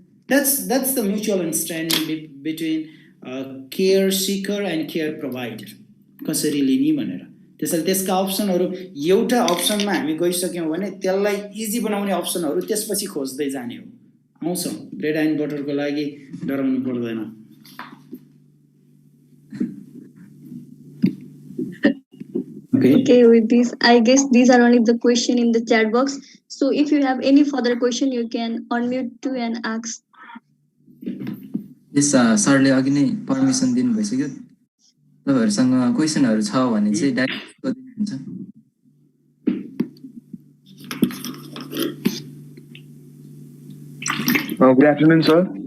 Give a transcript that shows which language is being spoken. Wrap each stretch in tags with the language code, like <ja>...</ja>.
<en>that's the mutual understanding between care seeker and care provider,</en> <ne>कसरी लिने भनेर। त्यसैले त्यसका अप्सनहरू, एउटा अप्सनमा हामी गइसक्यौँ भने त्यसलाई इजी बनाउने अप्सनहरू त्यसपछि खोज्दै जाने हो। आउँछ ब्रेड एन्ड बटरको लागि डराउनु पर्दैन।</ne> <en>Okay, with this, I guess these are only the question in the chat box. So if you have any further question, you can unmute to and ask.</en> <ne>Yes, सरले अघि नै पर्मिसन दिनु भइसक्यो। तपाईहरुसँग क्वेशनहरु छ भने चाहिँ डाइरेक्ट गरिदिनुहुन्छ।</ne> <en>Good afternoon, sir.</en>